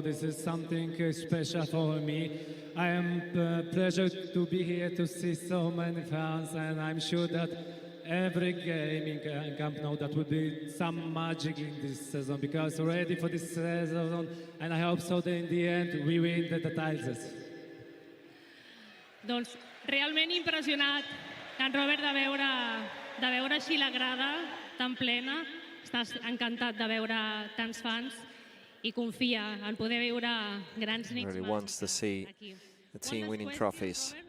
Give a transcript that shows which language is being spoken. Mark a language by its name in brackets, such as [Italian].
[English] This is something special for me. I am pleasure to be here to see so many fans, and I'm sure that every game in Camp Nou that will be some magic in this season, because ready for this season, and I hope so that in the end we win the titles. [Catalan] Doncs realment impressionat en Robert, de veure així la grada tan plena, estàs encantat de veure tants fans i confia en poder viure grans nits [English] Really wants to see the team winning trophies.